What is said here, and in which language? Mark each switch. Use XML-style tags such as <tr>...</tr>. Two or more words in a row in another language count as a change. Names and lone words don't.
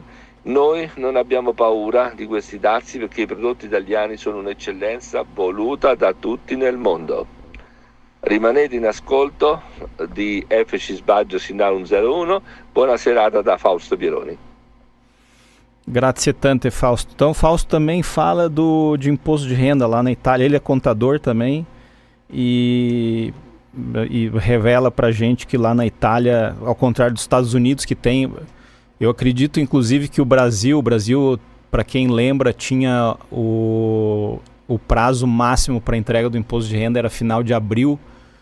<it>Noi non abbiamo paura di questi dazi perché i prodotti italiani sono un'eccellenza voluta da tutti nel mondo. Rimanete in ascolto di FX Baggio Sinnaru 01. Buona serata da Fausto Pieroni. Grazie tante, Fausto.</it> <pt>Então, Fausto também fala de imposto de renda lá na Itália. Ele é contador também e revela pra gente que lá na Itália, ao contrário dos Estados Unidos, que tem... Eu acredito, inclusive, que o Brasil, para quem lembra, tinha o prazo máximo para entrega do imposto de renda era final de abril.</pt>